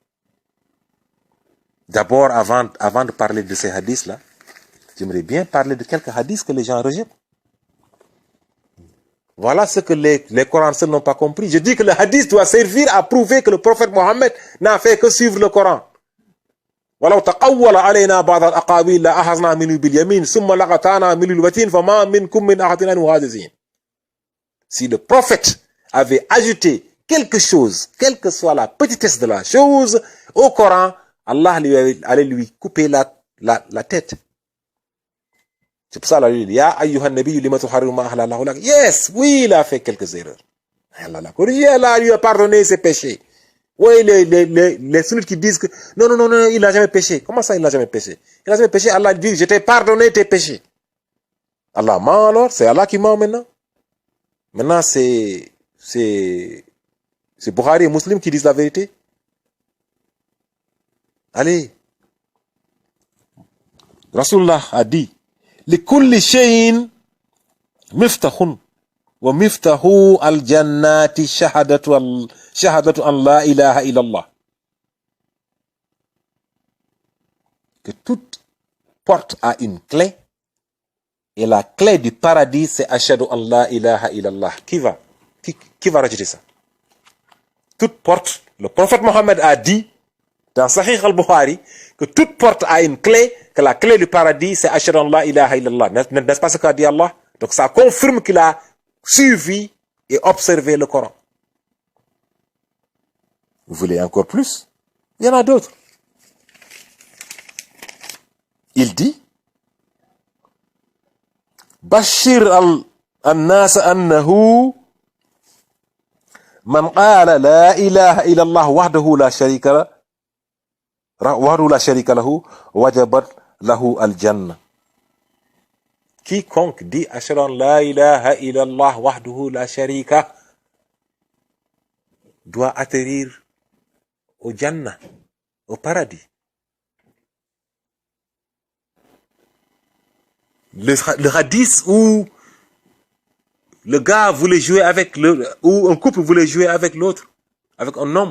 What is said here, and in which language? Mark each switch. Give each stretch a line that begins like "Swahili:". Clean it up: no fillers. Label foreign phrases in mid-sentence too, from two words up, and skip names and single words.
French: D'abord, avant de parler de ces hadiths-là, j'aimerais bien parler de quelques hadiths que les gens rejettent. Voilà ce que les Corans seuls n'ont pas compris. Je dis que le hadith doit servir à prouver que le prophète Mohammed n'a fait que suivre le Coran.
Arabic: ولو تقول علينا بعض الأقاويل لأخذنا منه باليمين ثم لقطعنا منه الوتين فما منكم من أحد عنه حاجزين.
French: Si le prophète avait ajouté quelque chose, quelle que soit la petitesse de la chose, au Coran, Allah allait lui couper la tête. C'est pour ça qu'il dit,
Arabic: يا أيها النبي لم تحرم ما أحل الله لك.
French: Yes, oui, il a fait quelques erreurs. Allah l'a corrigé, Allah lui a pardonné ses péchés. Oui, les sunnites qui disent que non, il n'a jamais péché. Comment ça, il n'a jamais péché? Il n'a jamais péché, Allah dit, je t'ai pardonné tes péchés. Allah ment alors, c'est Allah qui ment maintenant. Maintenant, c'est Bukhari et Muslim qui disent la vérité. Allez. Rasulullah a dit,
Arabic: لكل شيء مفتاح ومفتاح الجنات شهادة أن لا إله إلا الله.
French: Que toute porte a une clé et la clé du paradis c'est
Arabic: أشهد أن لا إله إلا الله.
French: Qui va rejeter ça? Toute porte, le prophète Mohammed a dit dans Sahih al-Bukhari que toute porte a une clé, que la clé du paradis c'est
Arabic: أشهد أن لا إله إلا الله.
French: N'est-ce pas ce qu'a dit Allah? Donc ça confirme qu'il a suivi et observé le Coran. Vous voulez encore plus? Il y en a d'autres. Il dit
Arabic: بشر الناس أنه من قال لا إله إلا الله وحده لا شريك له وجبت له الجنة.
French: Quiconque dit
Arabic: أشهد أن لا إله إلا الله وحده لا شريك
French: doit atterrir au Jannah, au paradis. Le hadith où le gars voulait jouer avec où un couple voulait jouer avec l'autre, avec un homme.